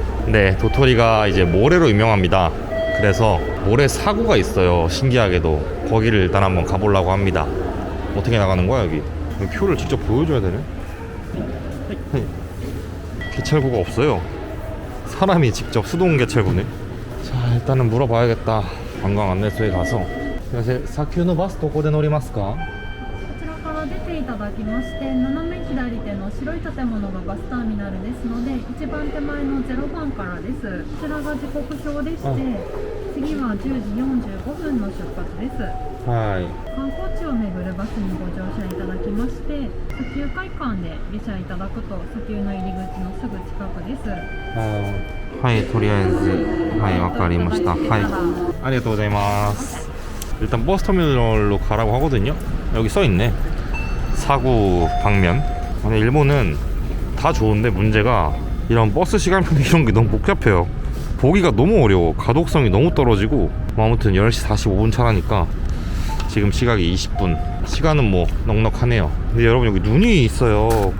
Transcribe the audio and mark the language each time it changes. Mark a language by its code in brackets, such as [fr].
[ko] 네, 도토리가 이제 모래로 유명합니다. 그래서 모래 사구가 있어요. 신기하게도. 거기를 일단 한번 가보려고 합니다. 어떻게 나가는 거야 여기? 표를 직접 보여줘야 되네. 개찰구가 없어요. 사람이 직접 수동 개찰구네. 자, 일단은 물어봐야겠다. 관광 안내소에 가서. 안녕하세요. [ja] 사큐노バスどこで乗りますか？出ていただきまして、斜め左手の白い建物がバスターミナルですので、一番手前の0番からです。こちらが時刻表でして、次は10時45分の出発です。はい。観光地を巡るババスにご乗車いただきまして、砂丘会館で下車いただくと砂丘の入り口のすぐ近くです。はいとりあえずはいわかりましたはい아리가또 고자이마스 [ko] 일단 버스터미널로 가라고 하거든요. 여기 써있네 사구 방면. 근데 일본은 다 좋은데 문제가 이런 버스 시간표 이런 게 너무 복잡해요. 보기가 너무 어려워. 가독성이 너무 떨어지고. 아무튼 10시 45분 차라니까 지금 시각이 20분. 시간은 뭐 넉넉하네요. 근데 여러분 여기 눈이 있어요.